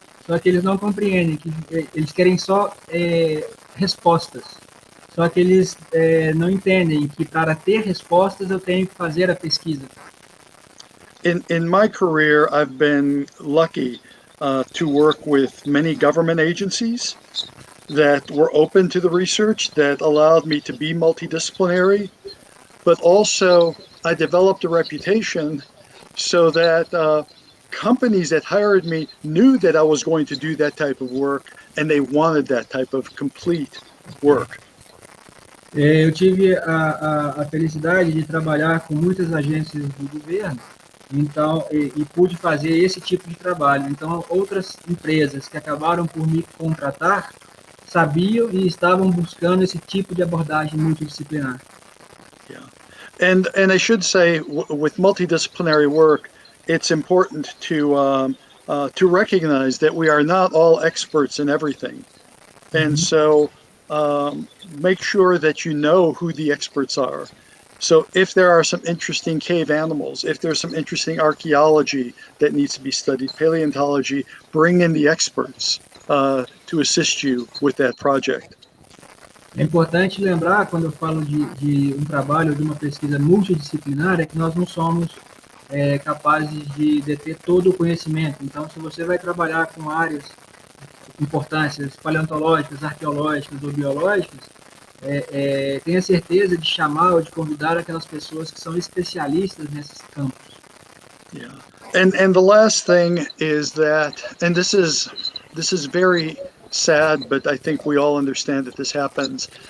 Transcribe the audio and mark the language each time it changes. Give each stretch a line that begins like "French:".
Portuguese: Só que eles não compreendem que eles querem só respostas. Só que eles não entendem que para ter respostas eu tenho que fazer a pesquisa.
English: In my career, I've been lucky to work with many government agencies that were open to the research, that allowed me to be multidisciplinary, but also I developed a reputation so that companies that hired me knew that I was going to do that type of work and they wanted that type of complete work.
Portuguese: Eu tive a felicidade de trabalhar com muitas agências do governo, então e pude fazer esse tipo de trabalho. Então, outras empresas que acabaram por me contratar sabiam e estavam buscando esse tipo de abordagem multidisciplinar.
English: Yeah, and I should say, with multidisciplinary work, it's important to recognize that we are not all experts in everything, and so. Make sure that you know who the experts are. So if there are some interesting cave animals, if there's some interesting archaeology that needs to be studied, paleontology, bring in the experts to assist you with that project.
Portuguese: É importante lembrar, quando eu falo de um trabalho, de uma pesquisa multidisciplinar, é que nós não somos capazes de deter todo o conhecimento. Então, se você vai trabalhar com áreas importâncias paleontológicas, arqueológicas ou biológicas, tenha certeza de chamar ou de convidar aquelas pessoas que são especialistas nesses campos.
English: Yeah, and the last thing is that, and this is very sad, but I think we all understand that this happens.